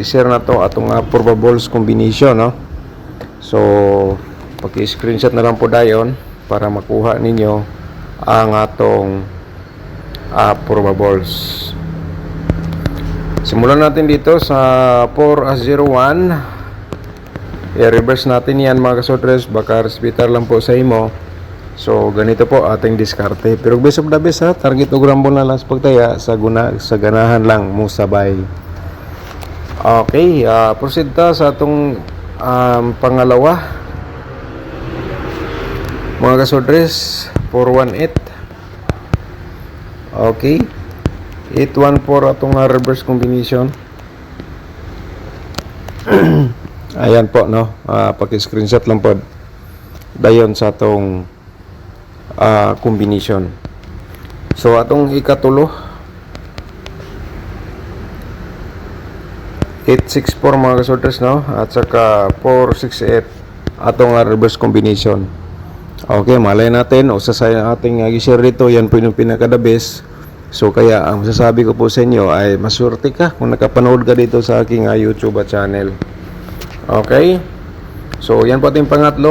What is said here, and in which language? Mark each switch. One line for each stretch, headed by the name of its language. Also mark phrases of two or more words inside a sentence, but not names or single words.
Cebuano: I-share na to atong
English: probables combination,
Cebuano: no? So paki-screenshot na lang po dayon para makuha ninyo ang atong probables.
Filipino: Simulan natin dito sa 401. I-reverse natin yan mga kasodres, baka respitar lang po sa imo. So ganito po ating diskarte, pero
English: best of the best
Filipino: target o gram ball na lang sa pagtaya,
Cebuano: sa ganahan lang mo sabay. Okay, proceed ta sa atong pangalawa mga kasodres, 418. Okay, 814 atong
English: reverse combination.
Filipino: Ayan po, no?
Cebuano: Paki-screenshot lang po dayon sa atong combination. So atong ikatulo 864 mga kasorters, no, at saka 468 atong
English: reverse combination.
Filipino: Okay, malay natin usa sa ating gi-share dito, yan po yung pinaka
English: the best.
Filipino: So kaya ang masasabi ko po sa inyo ay maswerte ka kung nakapanood ka dito sa aking YouTube channel. Okay, so yan po ating pangatlo.